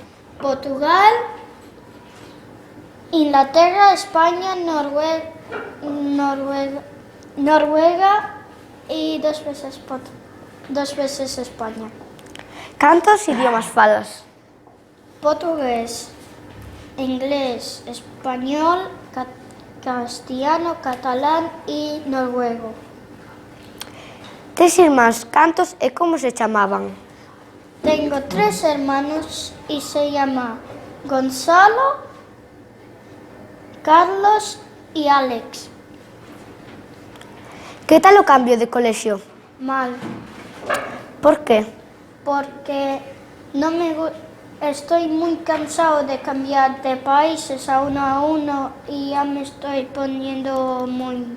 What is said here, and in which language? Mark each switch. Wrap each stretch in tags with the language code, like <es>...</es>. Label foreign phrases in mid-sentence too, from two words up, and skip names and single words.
<gl>Portugal, Inglaterra, España, Noruega e</gl> <es>dos veces</es> <gl>España. Cantos idiomas falas? Portugués, inglés, español, castellano, catalán e noruego. Tes irmáns cantos e como se chamaban?</gl> <es>Tengo 3 hermanos y se llama Gonzalo, Carlos y Alex.</es> <gl>Que tal o cambio de colexio?</gl> <es>Mal, Por qué? porque estoy muy cansado de cambiar de países a uno y ya me estoy poniendo muy...</es>